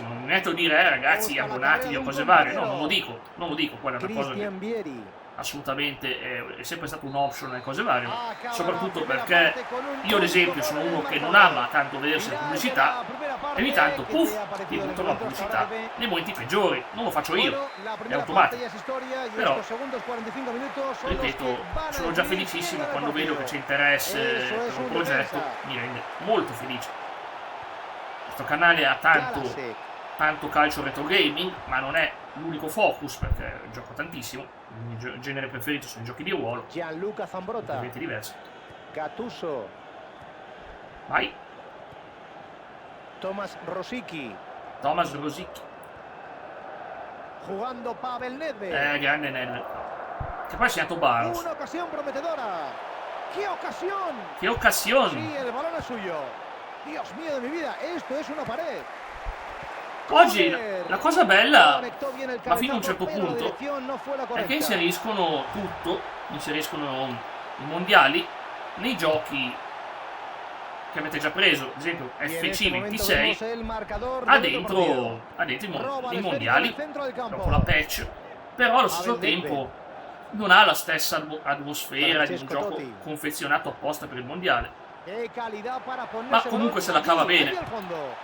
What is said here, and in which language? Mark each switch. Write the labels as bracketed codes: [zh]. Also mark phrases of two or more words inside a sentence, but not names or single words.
[it] Non mi metto a dire, ragazzi, abbonatevi o cose varie, no, non lo dico, quella è una cosa che assolutamente è sempre stato un option e cose varie, soprattutto perché io ad esempio sono uno che non ama tanto vedersi le pubblicità e ogni tanto, puff, ti buttano la pubblicità nei momenti peggiori, non lo faccio io, è automatico, però, ripeto, sono già felicissimo quando vedo che c'è interesse per un progetto, mi rende molto felice. Questo canale ha tanto calcio retro gaming, ma non è l'unico focus perché gioco tantissimo. Il mio genere preferito sono i giochi di ruolo. Gianluca Zambrotta. Ovviamente diversi. Gattuso. Vai. Tomas Rosicky. Jugando Pavel Nedved. Grande Nedved. Che poi ha segnato Barros. [es] Una ocasión prometedora. ¡Qué ocasión! Sí, el balón es suyo. Dios mío de mi vida, esto es una pared. [it] Oggi la cosa bella, ma fino a un certo punto, è che inseriscono tutto, inseriscono i mondiali nei giochi che avete già preso. Ad esempio FC 26 ha dentro i mondiali dopo la patch, però allo stesso tempo non ha la stessa atmosfera di un gioco confezionato apposta per il mondiale, ma comunque se la cava bene.